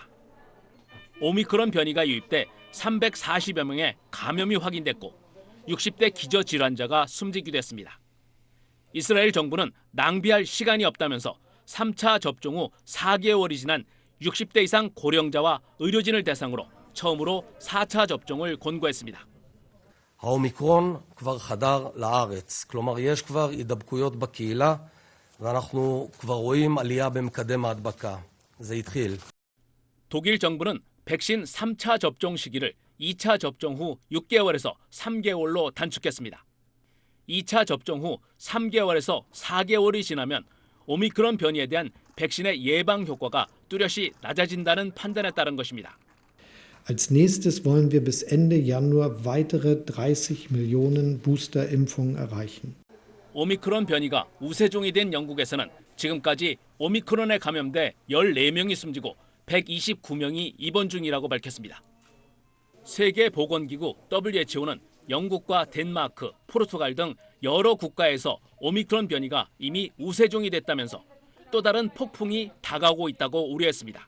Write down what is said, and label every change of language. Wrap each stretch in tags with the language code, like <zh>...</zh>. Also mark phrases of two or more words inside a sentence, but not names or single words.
<ko>오미크론 변이가 유입돼 340여 명의 감염이 확인됐고 60대 기저질환자가 숨지기도 했습니다. 이스라엘 정부는 낭비할 시간이 없다면서 3차 접종 후 4개월이 지난 60대 이상 고령자와 의료진을 대상으로 처음으로 4차 접종을 권고했습니다.</ko> <he>האומיקרון כבר חדר לארץ, כלומר יש כבר הידבקויות בקהילה ואנחנו כבר רואים עלייה במקדם ההדבקה. זה התחיל.</he> <ko>독일 정부는 백신 3차 접종 시기를 2차 접종 후 6개월에서 3개월로 단축했습니다. 2차 접종 후 3개월에서 4개월이 지나면 오미크론 변이에 대한 백신의 예방 효과가 뚜렷이 낮아진다는 판단에 따른 것입니다.</ko> <de>Als nächstes wollen wir bis Ende Januar weitere 30 Millionen Booster-Impfungen erreichen.</de> <ko>오미크론 변이가 우세종이 된 영국에서는 지금까지 오미크론에 감염돼 14명이 숨지고 129명이 입원 중이라고 밝혔습니다. 세계보건기구 WHO는 영국과 덴마크, 포르투갈 등 여러 국가에서 오미크론 변이가 이미 우세종이 됐다면서 또 다른 폭풍이 다가오고 있다고 우려했습니다.</ko>